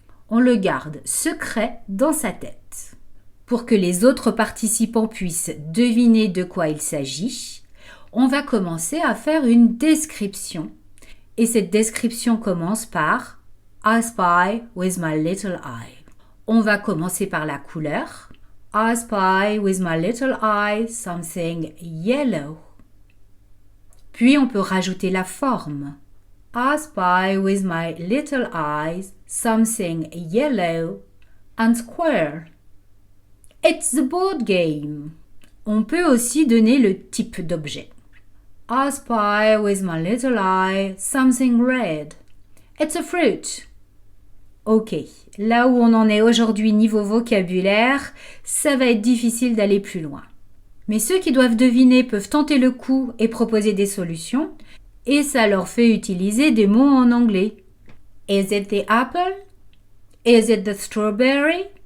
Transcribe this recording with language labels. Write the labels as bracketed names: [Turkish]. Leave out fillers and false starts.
[French] On le garde secret dans sa tête. Pour que les autres participants puissent deviner de quoi il s'agit, on va commencer à faire une description. Et cette description commence par [English] I spy with my little eye. [French] On va commencer par la couleur. [English] I spy with my little eye something yellow. [French] Puis on peut rajouter la forme. [English] I spy with my little eyes something yellow and square. It's the board game. [French] On peut aussi donner le type d'objet. [English] I spy with my little eye something red. It's a fruit. [French] Ok, là où on en est aujourd'hui niveau vocabulaire, ça va être difficile d'aller plus loin. Mais ceux qui doivent deviner peuvent tenter le coup et proposer des solutions, et ça leur fait utiliser des mots en anglais. [English] Is it the apple? Is it the strawberry?